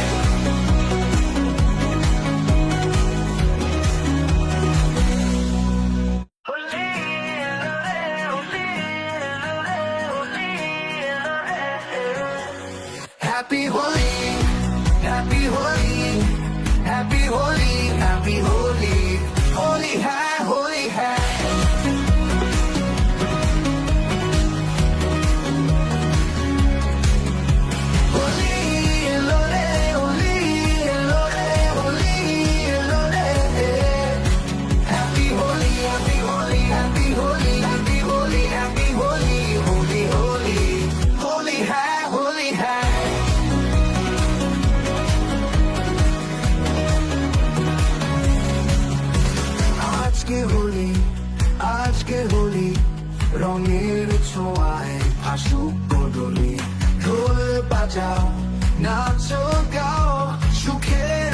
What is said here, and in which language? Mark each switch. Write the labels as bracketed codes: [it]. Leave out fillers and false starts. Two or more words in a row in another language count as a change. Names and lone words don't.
[en] Happy Holi, Happy Holi, Happy Holi, Happy Holi, [hi] Holi hai, Holi hai. [bn] হোলি এলো রে, হোলি এলো রে, হোলি এলো রে. [en] Happy Holi, Happy Holi, Happy Holi, Happy Holi, Happy Holi, Holi Holi, [hi] Holi hai, Holi hai. [bn] আজকে হোলি রঙের ছোঁয়ায় ভাসুক গলি ঢোল বাজাও নাচো গাও সুখের